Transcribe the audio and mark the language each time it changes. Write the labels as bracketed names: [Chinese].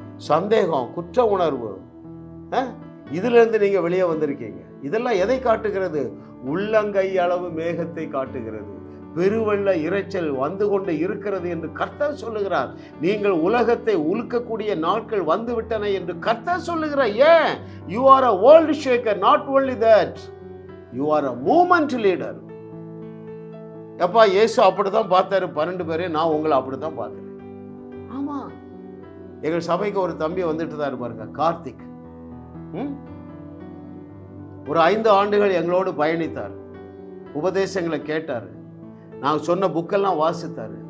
[Tamil] சந்தேகம், குற்ற உணர்வு, இதிலிருந்து நீங்க வெளியே வந்திருக்கீங்க. இதெல்லாம் எதை காட்டுகிறது? உள்ளங்கை அளவு மேகத்தை காட்டுகிறது. பெருவெள்ள இரைச்சல் வந்து கொண்டு இருக்கிறது என்று கர்த்தர் சொல்லுகிறார். நீங்கள் உலகத்தை உலுக்கக்கூடிய நாட்கள் வந்து விட்டன என்று கர்த்தர் சொல்லுகிறார். ஏன்? [English] you are a world shaker, not only that you are a movement leader. [Tamil] எப்பா, இயேசு அப்படித்தான் பார்த்தாரு 12 பேரே, நான் உங்களை அப்படித்தான் பார்க்கிறேன். ஆமா, எங்கள் சபைக்கு ஒரு தம்பி வந்துட்டு தான் இருப்பாருங்க, கார்த்திக். ஒரு 5 ஆண்டுகள் எங்களோடு பயணித்தார், உபதேசங்களை கேட்டார், நாங்கள் சொன்ன புக்கெல்லாம் வாசித்தார்.